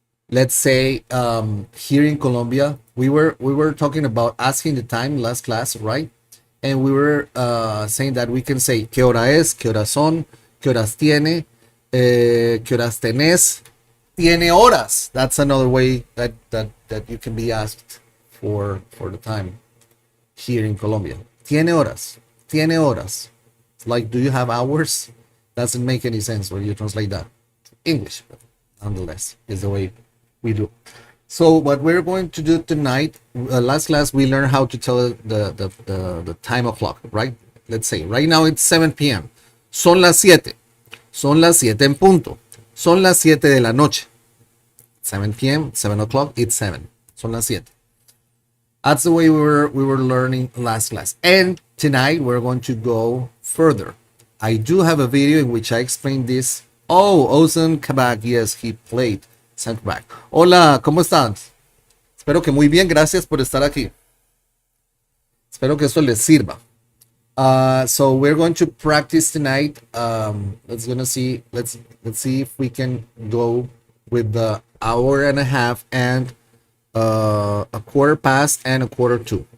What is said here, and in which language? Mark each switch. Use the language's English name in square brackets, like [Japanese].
[English] Let's say here in Colombia we were talking about asking the time last class, right? And we were saying that we can say [Spanish] qué hora es, qué horas son, qué horas tiene, qué horas tenés, tiene horas. [English] That's another way that you can be asked for the time here in Colombia. [Spanish] Tiene horas, tiene horas. [English] It's like, do you have hours? Doesn't make any sense when you translate that to English, but nonetheless is the way we do. So what we're going to do tonight, last class we learned how to tell the time o'clock, right? Let's say right now it's 7 p.m. [Spanish] Son las 7. Son las 7 en punto. Son las 7 de la noche. [English] 7 p.m., 7 o'clock, it's 7. [Spanish] Son las 7. [English] That's the way we were learning last class. And tonight we're going to go further. I do have a video in which I explain this. Oh, Ozan Kabak, yes, he played center back. [Spanish] Hola, ¿cómo están? Espero que muy bien, gracias por estar aquí. Espero que esto les sirva. [English] So we're going to practice tonight. Let's see if we can go with the hour and a half and a quarter past and a quarter to.